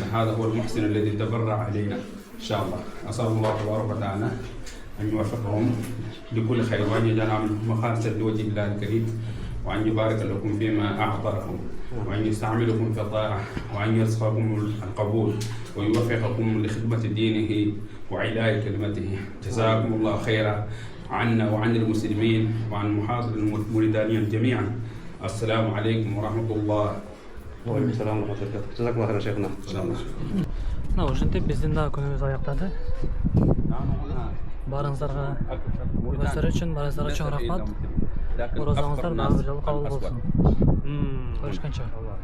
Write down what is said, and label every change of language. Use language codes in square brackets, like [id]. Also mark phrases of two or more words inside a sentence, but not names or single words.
[ar] هذا هو المحسن الذي تبرع علينا إن شاء الله. أسأل الله تبارك وتعالى أن يوفقهم لكل خير وأن يجعلهم مخالصا لوجه الله الكريم وأن يبارك لكم فيما أعطاكم وأن يستعملكم في الطاعة وأن يرزقكم القبول ويوفقكم لخدمة دينه وعلاء كلمته. جزاكم الله خيرا عنا وعن المسلمين وعن محاضر الموريتانيين جميعا. السلام عليكم ورحمة الله. وعليكم السلام ورحمة الله وبركاته. جزاكم الله خيرا شيخنا. إن شاء الله. [ky] ушинтип биздин да күнүбүз аяктады. Барыңыздарга өздөрү үчүн барыңыздарга чоң рахмат. Оразаңыздар дагы бир жолу кабыл болсун. Көрүшкөнчө.